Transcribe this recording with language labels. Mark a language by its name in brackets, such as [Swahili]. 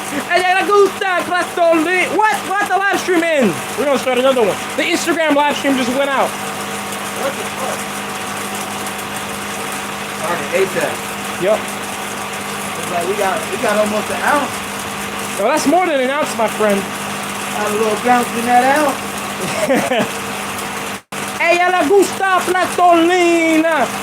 [Spanish] Ella le gusta plastolina. [English] What the live stream ends? We're gonna start another one. The Instagram live stream just went out. What the fuck? Alright, ASAP. Yep. It's like we got almost an ounce. Well, that's more than an ounce, my friend. Got a little bounce in that ounce. [Spanish] Ella le gusta plastolina.